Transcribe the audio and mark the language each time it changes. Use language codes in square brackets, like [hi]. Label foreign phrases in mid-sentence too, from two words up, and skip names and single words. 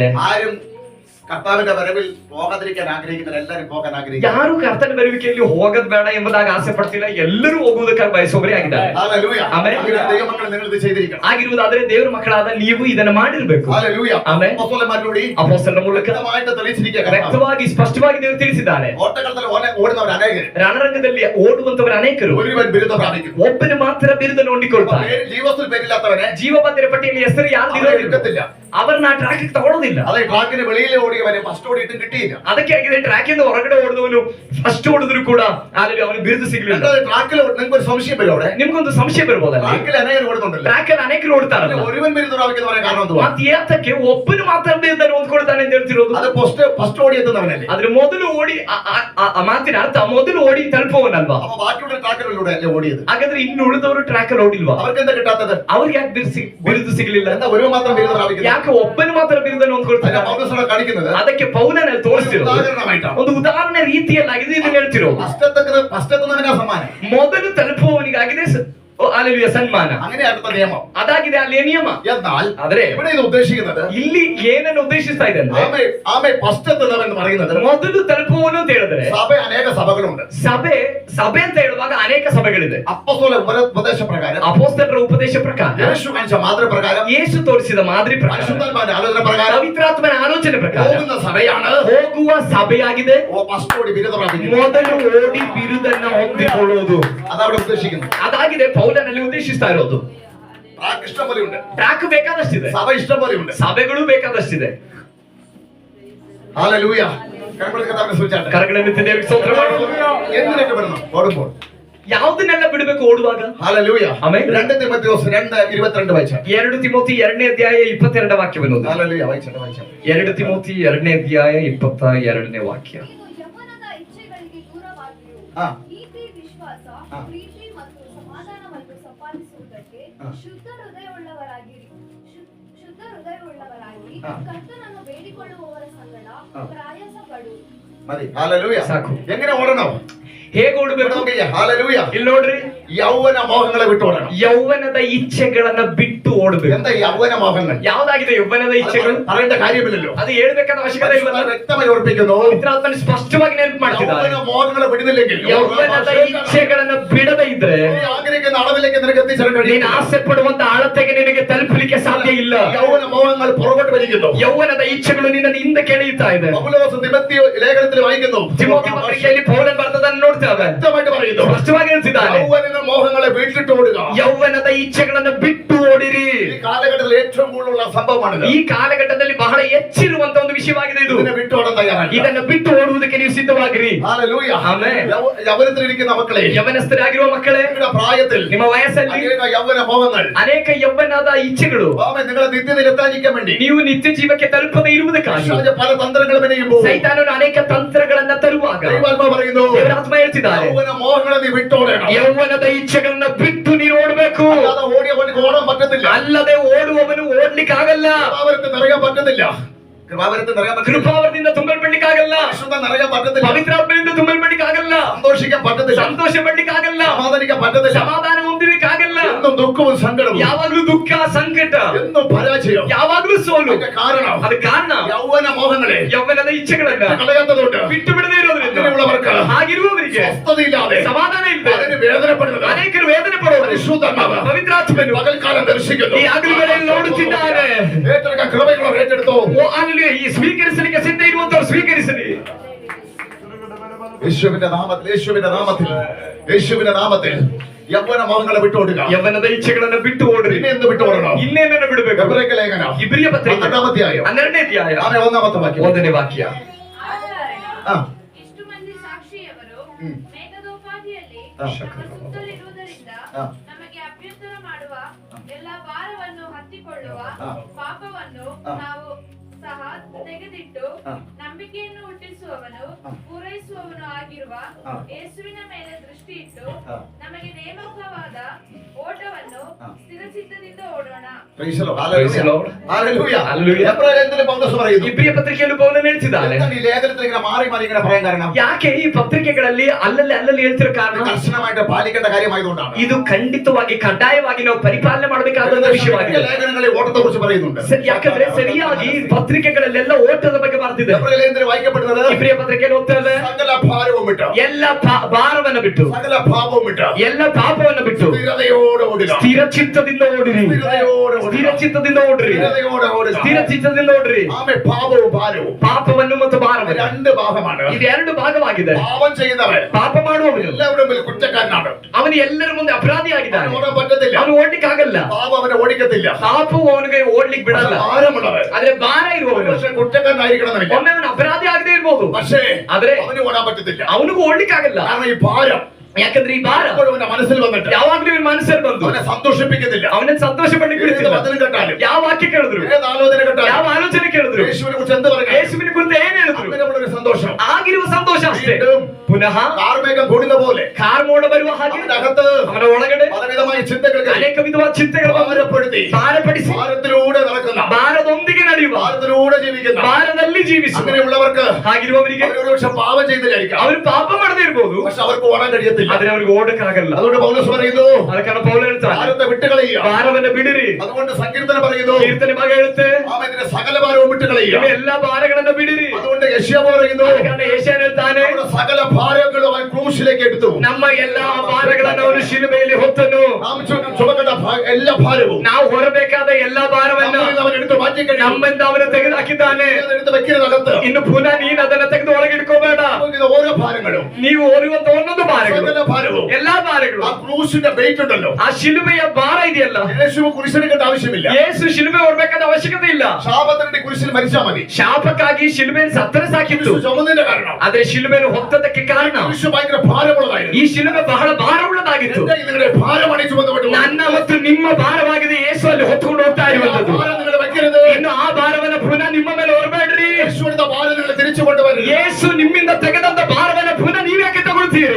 [ml] ആരും കർത്താവിന്റെ വരവിൽ പോകാതിരിക്കാൻ ആഗ്രഹിക്കുന്നവർ എല്ലാവരും പോകാൻ ആഗ്രഹിക്കുന്നു. [kn] ಯಾರು ಕರ್ತನ ಬರುವಿಕೆಯಲ್ಲಿ ಹೋಗದ್ ಬೇಡ ಎಂಬುದಾಗಿ ಆಸೆ ಪಡ್ತಿಲ್ಲ. ಎಲ್ಲರೂ ಹೋಗುವುದಕ್ಕಾಗಿ ಬಯಸೋಬರೇ ಆಗಿದ್ದಾರೆ. [ml] ഹല്ലേലൂയ. ആമേൻ. അങ്ങനെ ദൈവമക്കൾ നിങ്ങൾ ഇത് ചെയ്തിരിക്കണം. [kn] ಆಗಿರುವುದಾದ್ರೆ ದೇವರ ಮಕ್ಕಳಾದ ನೀವು ಇದನ್ನ ಮಾಡಿರ್ಬೇಕು. [ml] ഹല്ലേലൂയ. ആമേൻ. അപ്പോസ്തലന്മാരിലൂടെ [kn] ಅಪೊಸ್ತಲರ ಮೂಲಕ [ml] വ്യക്തമായിട്ട് തെളിയിച്ചിരിക്കുകയാണ്. [kn] ವ್ಯಕ್ತವಾಗಿ ಸ್ಪಷ್ಟವಾಗಿ ದೇವರು ತಿಳಿಸಿದ್ದಾರೆ. [ml] ഓട്ടക്കളത്തിൽ ഓടുന്നവർ അനേകർ. [kn] ರಣರಂಗದಲ್ಲಿ ಓಡುವಂತವರು ಅನೇಕರು. [ml] ഒരുവൻ ബിരുദം പ്രാപിക്കുന്നു. [kn] ಒಬ್ಬನು ಮಾತ್ರ ಬಿರುದ ನೋಡಿಕೊಳ್ತಾರೆ. [ml] ജീവിതത്തിൽ പേരില്ലാത്തവനെ [kn] ಜೀವಭದ್ರ ಪಟ್ಟಿಯಲ್ಲಿ ಹೆಸರು ಯಾರು [ml] എടുക്കത്തില്ല. [kn] ಅವರನ್ನ ಟ್ರ್ಯಾಕ್ ತಗೊಳ್ಳೋದಿಲ್ಲ. [ml] അതെ, ട്രാക്കിന് വെളിയിൽ ഓടിയവനെ ഫസ്റ്റ് ഓടിയിട്ടും കിട്ടിയില്ല. [kn] ಅದಕ್ಕೆ ಆಗಿದೆ ಟ್ರ್ಯಾಕ್ ಇಂದ ಹೊರಗಡೆ ಓಡಿದವನು ಫಸ್ಟ್ ಓಡಿದ್ರು ಕೂಡ ಅಲ್ಲಿ ಅವನಿಗೆ ಬಿರುದು ಸಿಗಲಿಲ್ಲ. [ml] ട്രാക്കിൽ നിങ്ങൾക്ക് ഒരു സംശയം വരും. അവിടെ [kn] ನಿಮ್ಗೊಂದು ಸಂಶಯ ಬರ್ಬೋದಲ್ಲ. [ml] ട്രാക്കിൽ അനേകർ ഓടുന്നുണ്ടല്ലോ. [kn] ಟ್ರ್ಯಾಕ್ ಅಲ್ಲಿ ಅನೇಕರು ಓಡ್ತಾರಲ್ಲ. [ml] ഒരുവൻ ബിരുദം പ്രാപിക്കുന്ന പറയാൻ കാരണം എന്തുവാ? [kn] ಮತ್ತೆ ಏತಕ್ಕೆ ಒಬ್ಬನು ಮಾತ್ರ ಬಿರುದನ್ನು ಹೊಂದ್ಕೊಳ್ತಾನೆ ಅಂತ ಹೇಳ್ತಿರೋದು? [ml] അത് ഫസ്റ്റ് ഓടി എത്തുന്നവനല്ലേ. [kn] ಆದ್ರೆ ಮೊದಲು ಓಡಿ ಆ ಮಾತಿನ ಅರ್ಥ ಮೊದಲು ಓಡಿ ತಲುಪುವವನಲ್ವಾ? [ml] അപ്പൊ ബാക്കിയുള്ള ട്രാക്കിലൂടെ അല്ലേ ഓടിയത്. [kn] ಹಾಗಾದ್ರೆ ಇನ್ನು ಉಳಿದವರು ಟ್ರ್ಯಾಕ್ ಅಲ್ಲಿ ಓಡಿಲ್ವಾ? [ml] അവർക്ക് എന്താ കിട്ടാത്തത്? [kn] ಅವ್ರಿಗೆ ಯಾಕೆ ಬಿರುದು ಸಿಗಲಿಲ್ಲ? [ml] എന്താ ഒരുവൻ മാത്രം ബിരുദം പ്രാപിക്കുന്നത്? [kn] ಯಾಕೆ ಒಬ್ಬನು ಮಾತ್ರ ಬಿರುದನ್ನು ಹೊಂದ್ಕೊಳ್ತಾನೆ? [ml] പൗലോസ് കാണിക്കുന്നത് [kn] ಅದಕ್ಕೆ ಪೌಲನಲ್ಲಿ ತೋರಿಸ್ತಿರೋದು [ml] ഉദാഹരണമായിട്ടാണ്. [kn] ಒಂದು ಉದಾಹರಣೆ ರೀತಿಯಲ್ಲಾಗಿದೆ ಇದನ್ನ ಹೇಳ್ತಿರೋದು. [ml] ഫസ്റ്റ് സമ്മാനം [kn] ಮೊದಲು ತಲುಪುವವನಿಗಾಗಿದೆ ಅಲ್ಲೆಲೂಯ ಸನ್ಮಾನ. [ml] അങ്ങനെ അടുത്ത നിയമം [kn] ಅದಾಗಿದೆ ಅಲ್ಲಿ ನಿಯಮ. [ml] എന്നാൽ [kn] ಆದ್ರೆ [ml] ഇവിടെ ഇത് ഉദ്ദേശിക്കുന്നത് [kn] ಇಲ್ಲಿ ಏನನ್ನು ಉದ್ದೇಶಿಸ್ತಾ ಇದೆ ಅಂದ್ರೆ [ml] ആമേ ഫസ്റ്റ് എന്ന് പറയുന്നത് [kn] ಮೊದಲು ತಲುಪುವನು ಅಂತ ಹೇಳಿದ್ರೆ [ml] സഭ അനേക സഭകളുണ്ട്. [kn] ಸಭೆ ಅಂತ ಹೇಳುವಾಗ ಅನೇಕ ಸಭೆಗಳಿದೆ. [ml] അപ്പോസ്തല ഉപദേശ പ്രകാരം, [kn] ಅಪೊಸ್ತಲರ ಉಪದೇಶ ಪ್ರಕಾರ, [ml] യേശു കാണിച്ച മാതൃ പ്രകാരം, [kn] ಯೇಸು ತೋರಿಸಿದ ಮಾದರಿ ಪ್ರಕಾರ, [ml] പരിശുദ്ധാത്മാവിന്റെ ആലോചന പ്രകാരം [kn] ಪವಿತ್ರಾತ್ಮನ ಆಲೋಚನೆ ಪ್ರಕಾರ [ml] പോകുന്ന സഭയാണ് [kn] ಹೋಗುವ ಸಭೆಯಾಗಿದೆ. [ml] ഫസ്റ്റ് ഓടി ബിരുദം പ്രാപിക്കുന്നത്. [kn] ಮೊದಲು ಓಡಿ ಬಿರುದನ್ನ ಹೊಂದಿಕೊಳ್ಳುವುದು [ml] അതവിടെ ഉദ്ദേശിക്കുന്നത്. [kn] ಅದಾಗಿದೆ ಪೌಲನಲ್ಲಿ ಉದ್ದೇಶಿಸ್ತಾ ಇರೋದು. [ml] ട്രാക്ക് ഇഷ്ടം പോലെ ഉണ്ട്. [kn] ಟ್ರ್ಯಾಕ್ ಬೇಕಾದಷ್ಟಿದೆ. [ml] സഭ ഇഷ്ടം പോലെ ഉണ്ട്. [kn] ಸಭೆಗಳು ಬೇಕಾದಷ್ಟಿದೆ. [ml] ഹല്ലേലൂയ. കരപ്പെടുക്കത്താവിനെ സൂചിച്ചാട്ടെ. [kn] ಕರಗಳೆನ್ನುತ್ತ ದೇವರಿಗೆ ಸ್ತೋತ್ರ ಮಾಡು. [ml] എന്തിനൊക്കെ വിടണം ഓടുമ്പോൾ? [kn] ಯಾವುದನ್ನೆಲ್ಲ ಬಿಡಬೇಕು ಓಡುವಾಗ? [ml] ഹല്ലേലൂയ. ആമേൻ. 2 തിമോഥെയോസ് 2:22 വായിച്ചാട്ടെ. [kn] 2 ತಿಮೋಥಿ 2ನೇ ಅಧ್ಯಾಯ 22 ವಾಕ್ಯವನ್ನು ಓದಿ. [ml] ഹല്ലേലൂയ. വായിച്ചാട്ടെ. [kn] 2 ತಿಮೋಥಿ 2ನೇ ಅಧ್ಯಾಯ 22ನೇ ವಾಕ್ಯ. ನೀನು ಯೌವನದ ಇಚ್ಛೆಗಳಿಗೆ ದೂರವಾಗಿರು. ಹಾ. ನೀತಿ, ವಿಶ್ವಾಸ, ಹಾ. ಪ್ರೀತಿ ಮತ್ತು ಸಮಾಧಾನವನ್ನು ಸಂಪಾದಿಸುವುದಕ್ಕೆ ಶುದ್ಧ ಹೃದಯವುಳ್ಳವರಾಗಿರಿ. ಶುದ್ಧ ಹೃದಯವುಳ್ಳವರಾಗಿ ಹಾ. ಕರ್ತನನ್ನು ಬೇಡಿಕೊಳ್ಳುವವರ ಸಂಗಡ ಹಾ. ಪ್ರಯಾಸ ಪಡು. [ml] മതി. ഹല്ലേലൂയ. [kn] ಸಾಕು. [ml] എങ്ങനെ ഓടണം? [kn] ಹೇಗೆ ಓಡಬೇಕು? [ml] ഹല്ലേലൂയ. [kn] ಇಲ್ಲಿ ನೋಡ್ರಿ, [ml] യൗവന മോഹങ്ങളെ വിട്ടു ഓടണം. [kn] ಯೌವನದ ಇಚ್ಛೆಗಳನ್ನ ಬಿಟ್ಟು ಓಡಬೇಕು. [ml] എന്താ യൗവന മോഹങ്ങൾ? [kn] ಯಾವ್ದಾಗಿದೆ ಯೌವನದ ಇಚ್ಛೆಗಳು? [ml] പറയേണ്ട കാര്യമില്ലല്ലോ. [kn] ಅದು ಹೇಳ್ಬೇಕಾದ ಅವಶ್ಯಕತೆ ಇಲ್ಲ. [ml] വ്യക്തമായി ഓർപ്പിക്കുന്നു. [kn] ಮಿತ್ರಾತ್ಮನ ಸ್ಪಷ್ಟವಾಗಿ ನೆನಪು ಮಾಡ್ತಿದ್ದಾರೆ. [ml] യൗവന മോഹങ്ങളെ വിടുന്നില്ലെങ്കിൽ, [kn] ಯೌವನದ ಇಚ್ಛೆಗಳನ್ನ ಬಿಡದೇ ಇದ್ರೆ [ml] നീ ആഗ്രഹിക്കുന്ന അളവിലേക്ക് നിനക്ക് എത്തിച്ചേരാൻ [kn] ನೀನು [ml] കഴിയില്ല. [kn] ಆಸೆ ಪಡುವಂತ ಆಳತೆಗೆ ನಿನಗೆ ತಲುಪಲಿಕ್ಕೆ ಸಾಧ್ಯ ಇಲ್ಲ. [ml] യൗവന മോഹങ്ങൾ പുറകോട്ട് വലിക്കുന്നു. [kn] ಯೌವನದ ಇಚ್ಛೆಗಳು ನಿನ್ನನ್ನು ಹಿಂದೆ ಕೆಳೆಯುತ್ತಾ ಇದೆ. [ml] പൗലോസ് തിമോഥെയോ ലേഖനത്തിൽ വായിക്കുന്നു. [kn] ತಿಮೋಥಿ ಪತ್ರಿಕೆಯಲ್ಲಿ ಪೌಲನ್ ಬರ್ತದನ್ನು ನೋಡ್ತೇವೆ. [ml] വ്യക്തമായിട്ട് പറയുന്നു. [kn] ಸ್ಪಷ್ಟವಾಗಿ ಹೇಳ್ತಿದ್ದಾನೆ, [ml] യൗവന മോഹങ്ങളെ വീട്ടിട്ട് ഓടുക. [kn] ಯೌವನದ ಇಚ್ಛೆಗಳನ್ನು ಬಿಟ್ಟು ಓಡಿರಿ. [ml] ഈ കാലഘട്ടത്തിൽ ഏറ്റവും കൂടുതലുള്ള സംഭവമാണിത്. [kn] ಈ ಕಾಲಘಟ್ಟದಲ್ಲಿ ಬಹಳ ಹೆಚ್ಚಿರುವಂತ ಒಂದು ವಿಷಯವಾಗಿದೆ ಇದು. [ml] ഇതിനെ വിട്ടോടാൻ തയ്യാറാണ്. [kn] ಇದನ್ನು ಬಿಟ್ಟು ಓಡುವುದಕ್ಕೆ ನೀವು ಸಿದ್ಧವಾಗಿರಿ. [ml] ഹല്ലേലൂയ. ആമേൻ. യൗവനത്തിലിരിക്കുന്ന മക്കളെ, [kn] ಯವನಸ್ಥರಾಗಿರುವ ಮಕ್ಕಳೇ, [ml] നിങ്ങളുടെ പ്രായത്തിൽ [kn] ನಿಮ್ಮ ವಯಸ್ಸಲ್ಲಿ [ml] അനേക യൗവന മോഹങ്ങൾ, [kn] ಅನೇಕ ಯೌವನದ ಇಚ್ಛೆಗಳು [ml] ആമേൻ, നിങ്ങളെ നിത്യതയിൽ എത്താതിരിക്കാൻ വേണ്ടി [kn] ನೀವು ನಿತ್ಯ ಜೀವಕ್ಕೆ ತಲುಪದೇ ಇರುವುದಕ್ಕಾಗಿ [ml] പിശാച് പല തന്ത്രങ്ങളും മെനയുമ്പോൾ [kn] ಸೈತಾನನು ಅನೇಕ ತಂತ್ರಗಳನ್ನ ತರುವಾಗ [ml] ദൈവാത്മാവ് പറയുന്നു, [kn] ದೇವರಾತ್ಮ ಹೇಳ್ತಿದ್ದಾರೆ, [ml] യൗവന മോഹങ്ങളെ നീ വിട്ടോടണം. [kn] ಯೌವನದ ಇಚ್ಛೆಗಳನ್ನ ಬಿಟ್ಟು ನೀನು ಓಡಬೇಕು. [ml] അല്ലാതെ ഓടിയവർക്ക് ഓടാൻ പറ്റത്തില്ല. [kn] ಅಲ್ಲದೆ ಓಡುವವನು ಓಡ್ಲಿಕ್ಕಾಗಲ್ಲ. [ml] കൃപാവരത്തിൽ നിറയാൻ പറ്റത്തില്ല. കൃപാവരത്തിൽ നിറയാൻ പറ്റത്തില്ല. [kn] ಕೃಪಾವರದಿಂದ ತುಂಬಲ್ಪಡ್ಲಿಕ್ಕಾಗಲ್ಲ. [ml] പരിശുദ്ധം നിറയാൻ പറ്റത്തില്ല. [kn] ಪವಿತ್ರಾತ್ಮದಿಂದ ತುಂಬಲ್ಪಡ್ಲಿಕ್ಕಾಗಲ್ಲ. [ml] സന്തോഷിക്കാൻ പറ്റത്തില്ല. [kn] ಸಂತೋಷ ಪಡ್ಲಿಕ್ಕಾಗಲ್ಲ. [ml] സമാധാനിക്കാൻ പറ്റത്തില്ല. [kn] ಸಮಾಧಾನ ಹೊಂದಲಿಕ್ಕಾಗಲ್ಲ. [ml] എന്നും ദുഃഖവും സങ്കടവും, [kn] ಯಾವಾಗ್ಲೂ ದುಃಖ ಸಂಕಟ, [ml] എന്നും പരാജയം. [kn] ಯಾವಾಗ್ಲೂ ಸೋಲು. [ml] അതിന്റെ കാരണം [kn] ಅದು ಕಾರಣ [ml] യൗവന മോഹങ്ങളെ [kn] ಯೌವನದ ಇಚ್ಛೆಗಳನ್ನ [ml] കളയാത്തതുകൊണ്ട് [kn] ಬಿಟ್ಟು ಬಿಡದೇ ಇರೋದ್ರಿಂದ [ml] അങ്ങനെയുള്ളവർക്ക് [kn] ಹಾಗಿರುವವರಿಗೆ [ml] സ്വസ്ഥതയില്ലാതെ [kn] ಸಮಾಧಾನ ಇಲ್ಲದೆ [ml] അതിന് വേദനപ്പെടുന്നത് [kn] ಅನೇಕರು ವೇದನೆ ಪಡುವರು. [ml] പരിശുദ്ധാത്മാവ് [kn] പവിത്രാത്മನು [ml] പകൽക്കാലം ദർശിക്കുന്നു. [kn] ಈ ಹಗಲುಗಳಲ್ಲಿ ನೋಡುತ್ತಿದ್ದಾನೆ. [ml] ഏറ്റെടുക്കാൻ കൃപയുള്ളവർ ഏറ്റെടുത്തോ. [kn] ಓ ಹಲ್ಲೆಲೂಯಾ. ಈ ಸ್ವೀಕರಿಸಲಿಕ್ಕೆ ಸಿದ್ಧ ಇರುವಂತವರು ಸ್ವೀಕರಿಸಲಿ. [ml] യേശുവിന്റെ നാമത്തിൽ, യേശുവിന്റെ നാമത്തിൽ, യേശുവിന്റെ നാമത്തിൽ യൗവന മോഹങ്ങളെ വിട്ടോടുക. [kn] ಯವನದ ಇಚ್ಛೆಗಳನ್ನು ಬಿಟ್ಟು ಓಡ್ರಿ. [ml] പിന്നെ എന്ത് വിട്ടോടണം? [kn] ಇನ್ನೇನನ್ನು ಬಿಡಬೇಕು? [ml] എബ്രായ ലേഖനം [kn] ಇಬ್ರಿಯ ಪತ್ರಿಕೆ [ml] 12ാം അധ്യായം [kn] 12ನೇ ಅಧ್ಯಾಯ [ml] ആമേൻ 1ാമത്തെ വാക്യം. [kn] 1ನೇ ವಾಕ್ಯ. ആ ಇಷ್ಟು ಮಂದಿ ಸಾಕ್ಷಿಯವರು ಹ್ಮ್. ಮೇಘದೋಪಾದಿಯಲ್ಲಿ ಆ. ನಮ್ಮ ಸುತ್ತಲಿರುವುದರಿಂದ ಆ. ನಮಗೆ ಅಭ್ಯಂತರ ಮಾಡುವ ಎಲ್ಲ ಭಾರವನ್ನು ಹತ್ತಿಕೊಳ್ಳುವ ಆ. ಪಾಪವನ್ನು ಆ. ನಾವು ಸಹ ತೆಗೆದಿಟ್ಟು ಆ. ನಂಬಿಕೆಯನ್ನು ಹುಟ್ಟಿಸುವವನು ಆ. ಪೂರೈಸುವವನು ಆಗಿರುವ ಆ. ಯೇಸುವಿನ ಮೇಲೆ ದೃಷ್ಟಿ ಇಟ್ಟು ಆ. ನಮಗೆ ನೇಮಕವಾದ ಓಟವನ್ನು ಆ. ಸ್ಥಿರಚಿತ್ತದಿಂದ ಓಡೋಣ. [en] Praise the Lord. Praise the Lord. Hallelujah. Hallelujah. [ml] എബ്രായ ലേഖനത്തിൽ പൗലോസ് പറയുന്നു. [kn] ಇಬ್ರಿಯ ಪತ್ರಿಕೆಯಲ್ಲಿ ಪೌಲನು ಹೇಳ್ತಿದ್ದಾನೆ, [ml] എന്താണ് ഈ ലേഖനത്തിൽ ഇങ്ങനെ മാറി മാറി ഇങ്ങനെ പറയാൻ കാരണം? [kn] ಯಾಕೆ ಈ ಪತ್ರಿಕೆಗಳಲ್ಲಿ ಅಲ್ಲಲ್ಲಿ ಹೇಳ್ತಿರೋ ಕಾರಣ [ml] കർശനമായിട്ട് പാലിക്കേണ്ട കാര്യമായതുകൊണ്ടാണ്. [kn] ಇದು ಖಂಡಿತವಾಗಿ ಕಡ್ಡಾಯವಾಗಿ ನಾವು ಪರಿಪಾಲನೆ ಮಾಡಬೇಕಾದಂತ ವಿಷಯವಾಗಿದೆ. [ml] ലേഖനങ്ങളിൽ ഓട്ടത്തെ കുറിച്ച് പറയുന്നുണ്ട്. [kn] ಯಾಕಂದ್ರೆ ಸರಿಯಾಗಿ ಪತ್ರಿಕೆಗಳಲ್ಲೆಲ್ಲ ಓಟದ ಬಗ್ಗೆ ಬರ್ತಿದೆ. [ml] എബ്രായ ലേഖനത്തിൽ വായിക്കപ്പെടുന്നത് [kn] ಇಬ್ರಿಯ ಪತ್ರಿಕೆಯಲ್ಲಿ ಓದ್ತೇವೆ, [ml] സകല ഭാരവും വിട്ട്, [kn] ಎಲ್ಲ ಭಾರವನ್ನ ಬಿಟ್ಟು, [ml] സകല പാപവും വിട്ട്, [kn] ಎಲ್ಲ ಪಾಪವನ್ನ ಬಿಟ್ಟು [ml] സ്ഥിരതയോടെ ഓടുക. [kn] ಸ್ಥಿರ ಚಿತ್ತದಿಂದ ಓಡಿರಿ. [ml] സ്ഥിരതയോടെ [kn] ಸ್ಥಿರ [ml] ഓടുക. [kn] ಚಿತ್ತದಿಂದ ಓಡ್ರಿ. [ml] സ്ഥിരതയോടെ ഓടുക. [kn] ಸ್ಥಿರ ಚಿತ್ತದಿಂದ ಓಡ್ರಿ. [ml] ആമേൻ. പാപവും ഭാരവും [kn] ಪಾಪವನ್ನು ಮತ್ತು ಭಾರವನ್ನು [ml] രണ്ട് ഭാഗമാണ്. [kn] ಇದು ಎರಡು ಭಾಗವಾಗಿದೆ. [ml] പാപം ചെയ്യുന്നവൻ [kn] ಪಾಪ ಮಾಡುವವನು [ml] എല്ലാവരുടെ മുമ്പിൽ കുറ്റക്കാരനാണ്. [kn] ಅವನು ಎಲ್ಲರ ಮುಂದೆ ಅಪರಾಧಿಯಾಗಿದ್ದಾನೆ. [ml] ഓടാൻ പറ്റത്തില്ല. [kn] ಅವನು ಓಡ್ಲಿಕ್ಕೆ ಆಗಲ್ಲ. [ml] പാപം അവനെ ഓടിക്കത്തില്ല. [kn] ಪಾಪವು ಅವನಿಗೆ ಓಡ್ಲಿಕ್ಕೆ ಬಿಡಲ್ಲ. [ml] ഭാരമുള്ളവൻ [kn] ಆದ್ರೆ ಭಾರ ಇರುವವನು [ml] പക്ഷെ കുറ്റക്കാരനായിരിക്കണമെന്നില്ല. [kn] ಒಮ್ಮೆ ಅವನು ಅಪರಾಧಿ ಆಗದೆ ಇರ್ಬೋದು, [ml] പക്ഷേ [kn] ಆದ್ರೆ [ml] അവന് ഓടാൻ പറ്റത്തില്ല. [kn] ಅವನಿಗೂ ಓಡ್ಲಿಕ್ಕೆ ಆಗಲ್ಲ. [ml] കാരണം ഈ ഭാരം [kn] ಯಾಕಂದ್ರೆ ಈ ಭಾರ [ml] എപ്പോഴും അവന്റെ മനസ്സിൽ വന്നിട്ട് [kn] ಯಾವಾಗ್ಲೂ ಇವನ ಮನಸ್ಸಲ್ಲಿ ಬಂದು [ml] അവനെ സന്തോഷിപ്പിക്കുന്നില്ല. [kn] ಅವನನ್ನ ಸಂತೋಷ ಪಡ್ಲಿಕ್ಕೆ [ml] ഏത് [kn] ಬಿಡ್ತಿಲ್ಲ. [ml] വചനം കേട്ടാലും, [kn] ಯಾವ ವಾಕ್ಯ ಕೇಳಿದ್ರು, [ml] ഏത് ಆಲೋಚನೆ കേട്ടാലും, [kn] ಯಾವ ಆಲೋಚನೆ ಕೇಳಿದ್ರು, [ml] യേശുവിനെ കുറിച്ച് എന്ത് പറഞ്ഞു, [kn] ಯೇಸುವಿನ ಕುರಿತು ಏನ್ ಹೇಳಿದ್ರು, [ml] അങ്ങനെയുള്ളൊരു സന്തോഷം. [kn] ಆಗಿರುವ ಸಂತೋಷ ಅಷ್ಟೇ. [ml] വീണ്ടും [kn] ಪುನಃ [ml] കാർമേഘം കൂടുന്ന പോലെ [kn] ಕಾರ್ ಮೋಡ ಬರುವ ಹಾಗೆ [ml] അവന്റെ അകത്ത് [kn] ಅವನ ಒಳಗಡೆ [ml] പലവിധമായ ചിന്തകൾ [kn] ಅನೇಕ ವಿಧವಾದ ಚಿಂತೆಗಳನ್ನು [ml] ഭാരപ്പെടുത്തി [kn] ಭಾರಪಡಿಸಿ [ml] ഭാരത്തിലൂടെ നടക്കുന്ന, [kn] ಭಾರದೊಂದಿಗೆ ನಡೆಯುವ, [ml] ഭാരത്തിലൂടെ ജീവിക്കുന്ന [kn] ಭಾರದಲ್ಲಿ ಜೀವಿಸುವ [ml] അങ്ങനെയുള്ളവർക്ക് [kn] ಹಾಗಿರುವವರಿಗೆ [ml] അവരൊരു പക്ഷെ പാപം ചെയ്തില്ലായിരിക്കാം, [kn] ಅವರು ಪಾಪ ಮಾಡದೇ ಇರ್ಬೋದು, [ml] പക്ഷെ അവർക്ക് ഓടാൻ കഴിയത്തില്ല. [kn] ಆದ್ರೆ ಅವ್ರಿಗೆ ಓಡಕ್ಕಾಗಲ್ಲ. [ml] അതുകൊണ്ട് പൗലോസ് പറയുന്നു, [kn] ಅದಕ್ಕೆ ಪೌಲ ಹೇಳ್ತಾನೆ, [ml] ഭാരത്തെ വിട്ടുകളയുക. [kn] ಭಾರವನ್ನ ಬಿಡಿರಿ. [ml] അതുകൊണ്ട് സങ്കീർത്തനം പറയുന്നു, [kn] ಕೀರ್ತನೆ ಭಾಗ ಹೇಳುತ್ತೆ, [ml] ആമേൻ, സകല ഭാരവും വിട്ടുകളയുക. [kn] ನಿಮ್ಮ ಎಲ್ಲಾ ಭಾರಗಳನ್ನ ಬಿಡಿರಿ. [ml] അതുകൊണ്ട് യെശയ്യാ പറയുന്നു, [kn] ಅದಕ್ಕೆ ಯೆಶಾಯ ಹೇಳ್ತಾನೆ, [ml] നമ്മുടെ സകല ഭാരങ്ങളും അവൻ ക്രൂശിലേക്ക് എടുത്തു. [kn] ನಮ್ಮ ಎಲ್ಲಾ ಭಾರಗಳನ್ನು ಅವನು ಶಿಲುಬೆಯಲ್ಲಿ ಹೊತ್ತನು. [ml] നാം ചുമക്കേണ്ട എല്ലാ ഭാരവും [kn] ನಾವು ಹೊರಬೇಕಾದ ಎಲ್ಲಾ ಭಾರವನ್ನ [ml] നമ്മളിൽ നിന്ന് അവൻ എടുത്ത് മാറ്റി കഴിഞ്ഞു. [kn] ನಮ್ಮಿಂದ ಅವನು ತೆಗೆದುಹಾಕಿದ್ದಾನೆ. [ml] അത് എടുത്ത് വെക്കുന്നതകത്ത് [kn] ಇನ್ನು ಪುನಃ ನೀನು ಅದನ್ನ ತೆಗೆದು ಒಳಗಿಡ್ಕೋಬೇಡ. [ml] ഇത് ഓരോ ഭാരങ്ങളും, [kn] ನೀವು ಹೊರುವಂತ ಒಂದೊಂದು ಭಾರಗಳು, [ml] സകല ഭാരവും [kn] ಎಲ್ಲಾ ಭಾರಗಳು, [ml] ആ ക്രൂശിന്റെ വെയിറ്റ് ഉണ്ടല്ലോ, [kn] ಆ ಶಿಲುಬೆಯ ಭಾರ ಇದೆಯಲ್ಲ, [ml] യേശു കുരിശെടുക്കേണ്ട ആവശ്യമില്ല. [kn] ಯೇಸು ಶಿಲುಬೆ ಹೊರಬೇಕಾದ ಅವಶ್ಯಕತೆ ಇಲ್ಲ. [ml] ശാപത്തിന്റെ കുരിശിൽ മരിച്ചാൽ മതി. [kn] ಶಾಪಕ್ಕಾಗಿ ಶಿಲುಬೆಯನ್ನು ಸತ್ತರೆ ಸಾಕಿತ್ತು. [ml] കുരിശ് ചുമന്നതിന്റെ കാരണം [kn] ಆದ್ರೆ ಶಿಲುಬೆಯನ್ನು ಹೊತ್ತದಕ್ಕೆ ಕಾರಣ [ml] കുരിശ് ഭയങ്കര ഭാരമുള്ളതായിരുന്നു. [kn] ಈ ಶಿಲುಬೆ ಬಹಳ ಭಾರವುಳ್ಳದಾಗಿತ್ತು. [ml] എന്റെ നിങ്ങളുടെ ഭാരമാണ് ഈ ചുമന്നുകൊണ്ട് [kn] ನನ್ನ ಮತ್ತು ನಿಮ್ಮ ಭಾರವಾಗಿದೆ ಯೇಸು ಅಲ್ಲಿ ಹೊತ್ಕೊಂಡು ಹೋಗ್ತಾ ಇರುವಂತದ್ದು. [ml] ഭാരം നിങ്ങൾ വെക്കരുത്. [kn] ಇನ್ನು ಆ ಭಾರವನ್ನು ಪುನಃ ನಿಮ್ಮ ಮೇಲೆ ಹೊರಬೇಡ್ರಿ. [ml] യേശു എടുത്ത ഭാരം നിങ്ങൾ തിരിച്ചു കൊണ്ടുവരും. [kn] ಯೇಸು ನಿಮ್ಮಿಂದ ತೆಗೆದಂತ ಭಾರವನ್ನು ಪುನಃ ನೀವ್ಯಾಕೆ ತಗೊಳ್ತೀರಿ?